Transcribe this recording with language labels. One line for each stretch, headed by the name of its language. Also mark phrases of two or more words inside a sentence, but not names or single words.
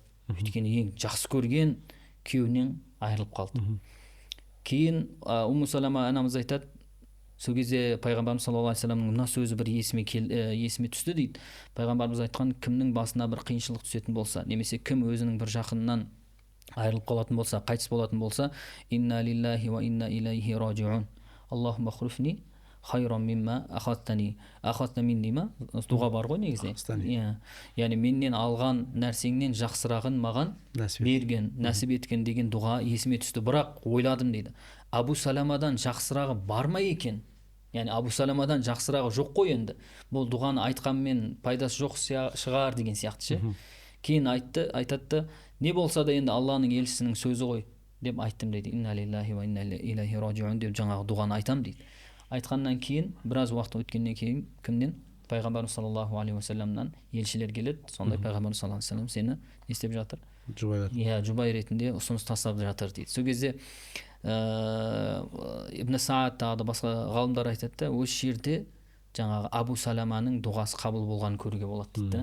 Kazakh: Өйткені ең жақсы көрген күйеуінен айырылып қалды. Кейін Умму Салама анамыз айтады, сол кезде пайғамбарымыз
Arabic: صلى الله عليه وسلم
Kazakh: мына сөзі бір есіме түсті дейді. Пайғамбарымыз айтқан, кімнің басына бір қиыншылық түсетін болса, немесе кім өзінің бір жақынынан айырылып қалатын болса, қайтыс болатын болса,
Arabic: إنا لله وإنا إليه راجعون. اللهم أخلفني خيرا مما أخذت مني ما?
Kazakh: Дұға бар ғой негізі. Яғни менен алған нәрсеңнен жақсырағын маған берген, нәсіп еткен деген дұға есіме түсті. Бірақ ойладым дейді, Абу Саламадан жақсырағы бар ма екен? Яғни Абу Саламадан жақсырағы жоқ қой енді. Бұл дұғаны айтқанмен пайдасы жоқ шығар деген сияқты ше. Кейін айтады, не болса да енді Алланың елшісінің сөзі ғой деп айттым дейді.
Arabic: إنا لله وإنا إليه راجعون
Kazakh: деп жаңағы дұғаны айтам дейді. Айтқаннан кейін, біраз уақыт өткеннен кейін кімнен? Пайғамбарымыз
Arabic: صلى الله عليه وسلم
Kazakh: елшілер келеді. Сондай пайғамбарымыз
Arabic: صلى الله عليه وسلم
Kazakh: сені не істеп жатыр? Жұбай ретінде ұсыныс тастап жатыр дейді. Сол кезде Ибн Саад тағы да басқа ғалымдар айтады да, осы жерде жаңағы Абу Саламаның дұғасы қабыл болғанын көруге болады дейді.